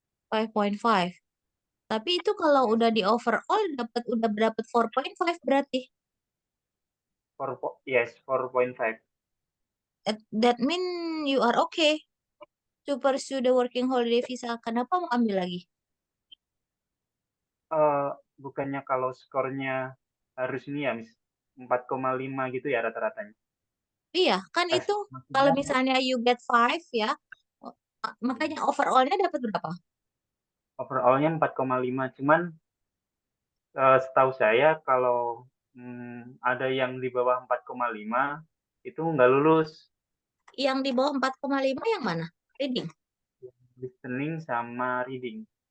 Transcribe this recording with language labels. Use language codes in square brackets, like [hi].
[id] 5.5. Tapi itu kalau [en] Yes, [id] udah di overall udah dapat 4.5 berarti. 4.5. [en] That mean you are okay to pursue the working holiday visa. [id] Kenapa mau ambil lagi? Eh, bukannya kalau skornya harus ini ya, Miss, 4,5 gitu ya rata-ratanya. Iya, kan Tes itu kalau maksudnya misalnya [en] you get 5 [id] ya, makanya overallnya dapat berapa? overallnya 4,5. Cuman setahu saya kalau ada yang di bawah 4,5 itu nggak lulus. Yang di bawah 4,5 yang mana? Reading. Listening sama reading.